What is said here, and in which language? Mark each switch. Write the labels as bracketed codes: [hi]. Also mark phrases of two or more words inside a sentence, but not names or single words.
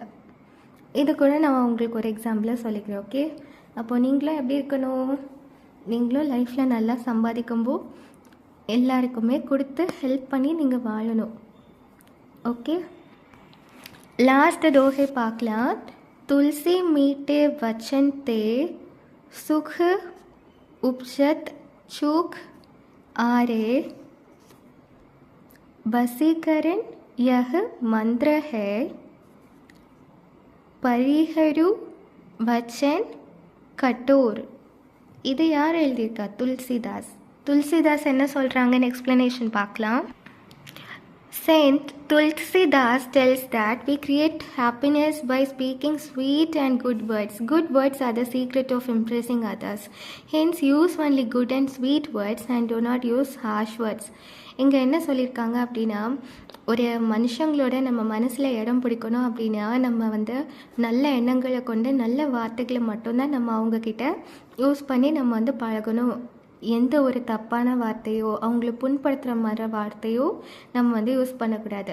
[ta] இது கூட நான் உங்களுக்கு ஒரு எக்ஸாம்பிளாக சொல்லிக்கிறேன். ஓகே, அப்போது நீங்களும் எப்படி இருக்கணும்? நீங்களும் லைஃப்பில் நல்லா சம்பாதிக்கும்போது எல்லாருக்குமே கொடுத்து ஹெல்ப் பண்ணி நீங்கள் வாழணும். ஓகே, லாஸ்ட் दोहे பார்க்கலாம். [hi] तुलसी मीठे वचन ते सुख उपजत चूक आरे वसीकरण यह मंत्र है परिहरू वचन कठोर. [ta] இது யார் எழுதியிருக்கா? துளசிதாஸ். துளசிதாஸ் என்ன சொல்கிறாங்கன்னு எக்ஸ்ப்ளனேஷன் பார்க்கலாம். [en] Saint Tulsidas tells that we create happiness by speaking sweet and good words. Good words are the secret of impressing others. Hence, use only good and sweet words and do not use harsh words. [ta] இங்கே என்ன சொல்லியிருக்காங்க அப்படின்னா, ஒரு மனுஷங்களோட நம்ம மனசில் இடம் பிடிக்கணும் அப்படின்னா நம்ம நல்ல எண்ணங்களை கொண்டு நல்ல வார்த்தைகளை மட்டும்தான் நம்ம அவங்கக்கிட்ட யூஸ் பண்ணி நம்ம பழகணும். எந்த ஒரு தப்பான வார்த்தையோ அவங்கள புண்படுத்துகிற மாதிரி வார்த்தையோ நம்ம யூஸ் பண்ணக்கூடாது.